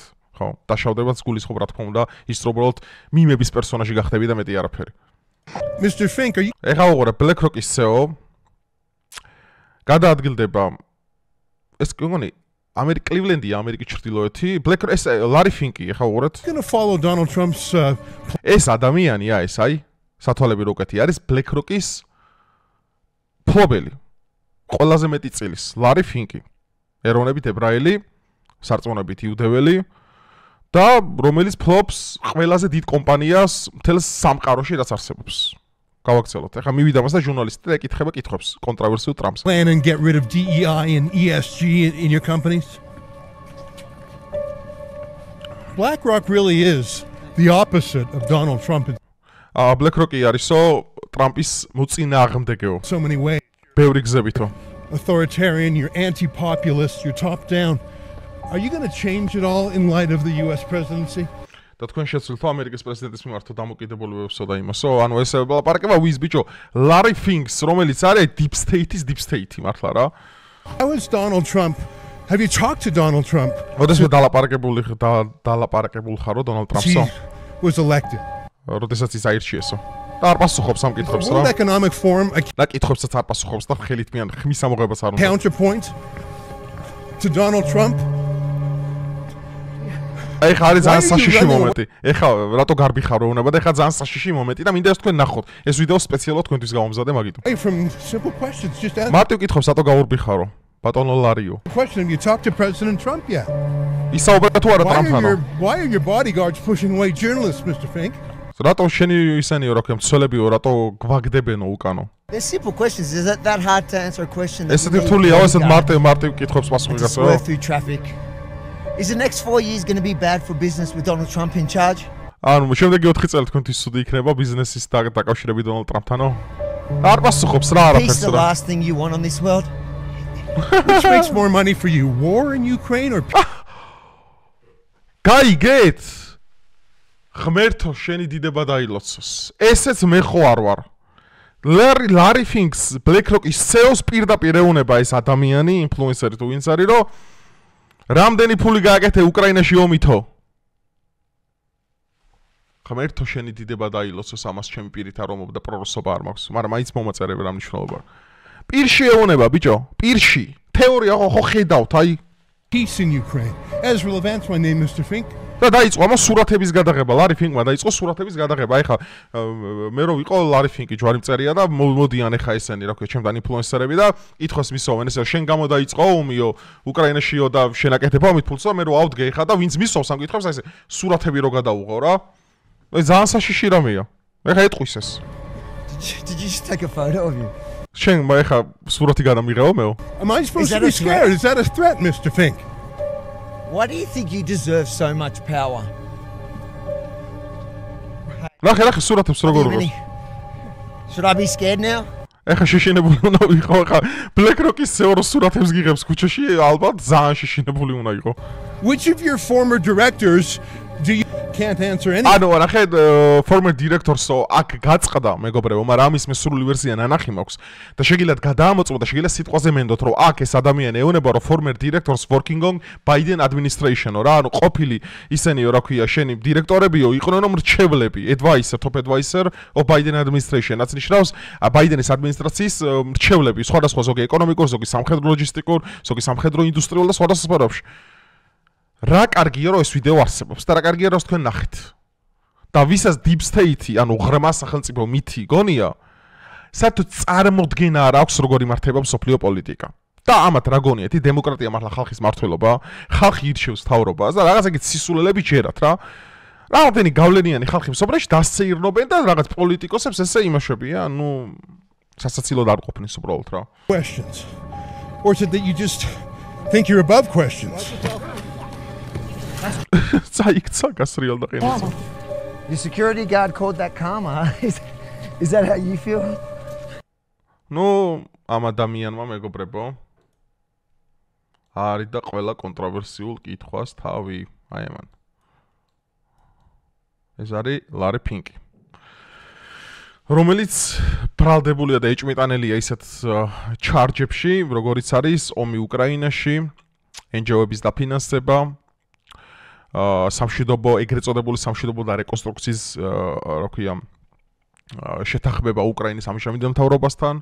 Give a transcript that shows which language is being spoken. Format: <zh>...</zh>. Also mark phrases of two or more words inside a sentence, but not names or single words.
<ka>ხო, დაშავდებაც გულისხმობ რა თქმა უნდა, ის უბრალოდ მიმების პერსონაჟი გახდები და მეტი არაფერი.</ka> <en>Mr. Fink,</en> <ka>ეხლა ვუყურებ BlackRock-ის CEO გადაადგილდება ეს გონი კლივლენდია, ამერიკის ჩრდილოეთი, BlackRock ეს ლარი ფინკი, ეხლა ვუყურეთ.</ka> <en>going to follow Donald Trump's</en> <ka>ეს ადამიანია ეს, სათვალები როკეთი არის BlackRock-ის ფლობელი. ყველაზე მეტი წილის, ლარი ფინკი. ეროვნებით ებრაელი, სარწმუნოებით იუდეველი. და რომელიც ფლობს ყველაზე დიდ კომპანიას მთელ სამყაროში რაც არსებობს. გავაქცელოთ. ეხლა მივიდა მას და ჟურნალისტი და ეკითხება კითხვებს კონტროვერსიულ ტრამპს.</ka> <en>plan and get rid of DEI and ESG in your companies? BlackRock really is the opposite of Donald Trump in</en> <ka>BlackRock-ი არისო ტრამპის მოწინააღმდეგეო.</ka> <en>so many ways.</en> <ka>ბევრი გზებითო.</ka> <en>Authoritarian, you're anti-populist, you're top-down. Are you going to change it all in light of the U.S. presidency?</en> <ka>და თქვენ შეცვლით ამერიკის პრეზიდენტის მიმართ დამოკიდებულებებსო და იმასო, ანუ ეს ლაპარაკება ვის ბიჭო? ლარი ფინკს, რომელიც არის</ka> <en>Deep State-</en> <ka>ის</ka> <en>Deep State-</en> <ka>ი მართლა რა.</ka> <en>How is Donald Trump? Have you talked to Donald Trump?</en> <ka>როდესაც დალაპარაკებულ ხარო Donald</ka> <en>He</en> <ka>Trump-სო,</ka> <en>was elected.</en> <ka>როდესაც ის აირჩიესო. და არ პასუხობს ამ კითხვებს რა.</ka> <en>World Economic Forum, a</en> <ka>და კითხვებსაც არ პასუხობს და ხელით მიან ხმის ამოღებას არ უნდა.</ka> <en>counterpoint to Donald Trump.</en> <ka>ეხა არის ძალიან</ka> <en>Why are you</en> <ka>საშიში</ka> <en>running</en> <ka>მომენტი. ეხა რატო გარბიხარო უნდა და ეხა ძალიან საშიში მომენტი და მინდა ეს თქვენ ნახოთ. ეს ვიდეო სპეციალურად თქვენთვის გავამზადე მაგითო.</ka> <en>Away from simple questions, just ask</en> <ka>მარტივ კითხვებს რატო გაურბიხარო? ბატონო ლარიო.</ka> <en>the question. Have you talked to President Trump yet?</en> <ka>ისაუბრეთ თუ არა ტრამპთანო?</ka> <en>Why are your bodyguards pushing away journalists, Mr. Fink?</en> <ka>რატო შენი ისენიო რა ქვია მცველებიო რატო გვაგდებენო უკანო?</ka> <en>They're simple questions. Is it that hard to answer a question?</en> <ka>ესეთი რთულია, ესეთ მარტივ კითხვებს პასუხი</ka> <en>To</en> <ka>გასაო.</ka> <en>swerve through traffic. Is the next 4 years going to be bad for business with Donald Trump in charge?</en> <ka>ანუ შემდეგი 4 წელი თქვენთვის სუდი იქნება ბიზნესის დაკავშირებით დონალდ ტრამპთანო? არ პასუხობს რა</ka> <en>Peace</en> <ka>არაფერს</ka> <en>the</en> <ka>რა.</ka> <en>last thing you want on this world? Which makes more money for you, war in Ukraine or</en> <ka>გაიგეთ? ღმერთო შენი დიდება დაილოცოს. ესეც მე ხო არ ვარ. ლარი ფინკს BlackRock-ის CEO-ს პირდაპირ ეუნება ეს ადამიანი, ინფლუენსერი თუ ვინც არის, რომ რამდენი ფული გააკეთე უკრაინაში ომითო? ღმერთო შენი დიდება დაილოცოს ამას ჩემი პირით არ ომობ და პროროსობა არ მაქვს, მაგრამ მაინც მომაწერები რა მნიშვნელობა. პირში ეუნება ბიჭო, პირში. თეორია ხო ხედავთ, აი</ka> <en>peace in Ukraine? Ezra Levant's my name, Mr. Fink.</en> <ka>და დაიწყო ამას სურათების გადაღება, ლარი ფინკმა დაიწყო სურათების გადაღება. ეხა მე რო ვიყო ლარი ფინკი ჯვარი მწერია და მოდიან ეხა ესენი რა ქვია, ჩემთან ინფლუენსერები და ითხოვს მისოვენ ესე შენ გამო დაიწყო ომიო, უკრაინაშიო და შენ აკეთებ ამით ფულს და მე რო ავდგე ეხა და ვინც მისოვს ამ კითხვებს აი ესე სურათები რო გადავუღო რა. აი ძალიან საშიში რამეა. ეხა ეტყვის ეს.</ka> <en>Did you just take a photo of you?</en> <ka>შენ ეხა სურათი გადამიღეო მეო?</ka> <en>Am I supposed Is to that be a threat? scared? Is that a threat, Mr. Fink? Why do you think you deserve so much power?</en> <ka>ნახე სურათებს როგორ უყურს.</ka> <en>Should I be scared now?</en> <ka>ეხა შეშინებული უნდა ვიყო, ეხა BlackRock-ის CEO-ს სურათებს გიღებს ქუჩაში, ალბათ ძალიან შეშინებული უნდა იყო. Which of your former directors do you can't answer any? ანუ ნახე</ka> <en>former director-</en> <ka>სო აქ გაწყდა მეგობრებო, მაგრამ ამის მე სრული ვერსია ნანახი მაქვს და შეგიძლიათ გადაამოწმოთ და შეგიძლიათ სიტყვაზე მენდოთ, რომ აქ ეს ადამიანი ეუნება, რომ</ka> <en>former directors working on Biden administration-</en> <ka>ო რა, ანუ ყოფილი ისენიო რა ქვია, შენი დირექტორებიო იყვნენ მრჩევლები, advisor, top advisor of Biden administration. რაც ნიშნავს Biden-ის ადმინისტრაციის მრჩევლები, სხვადასხვა ზოგი ეკონომიკურ, ზოგი სამხედრო ლოჯისტიკურ, ზოგი სამხედრო ინდუსტრიულ და სხვადასხვა სფეროებში. რა კარგია რომ ეს ვიდეო არსებობს და რა კარგია რომ თქვენ ნახეთ. და ვისაც</ka> <en>Deep State-</en> <ka>ი, ანუ ღრმა სახელმწიფო მითი გონია, საერთოდ წარმოდგენა არ აქვს როგორ იმართება მსოფლიო პოლიტიკა. და ამათ რა გონიათ, დემოკრატია მართლა ხალხის მართლობა, ხალხი ირჩევს მთავრობას და რაღაც ეგეთ სისულელები ჯერათ რა. რამდენი გავლენიანი ხალხი მსოფლიოში დასეირნობენ და რაღაც პოლიტიკოსებს ესე იმაშებია, ანუ სასაცილოდ არ ყოფნის უბრალოდ რა.</ka> <en>Questions. Or is it that you just think you're above questions?</en> <ka>წაიქცა გასრიალ და ყინულს.</ka> <en>Your security guard called that karma. Is that how you feel?</en> <ka>ნუ ამ ადამიანმა მეგობრებო არის და ყველა კონტროვერსიულ კითხვას თავი აი ამან. ეს არის ლარი ფინკი. რომელიც ბრალდებულია და ეჭმიტანელია ისეთ ჩარჯებში, როგორიც არის ომი უკრაინაში, NGO-ების დაფინანსება, სამშვიდობო, ეგრეთ წოდებული სამშვიდობო და რეკონსტრუქციის, რა ქვია, შეთანხმება უკრაინის ამჟამინდელ მთავრობასთან.</ka>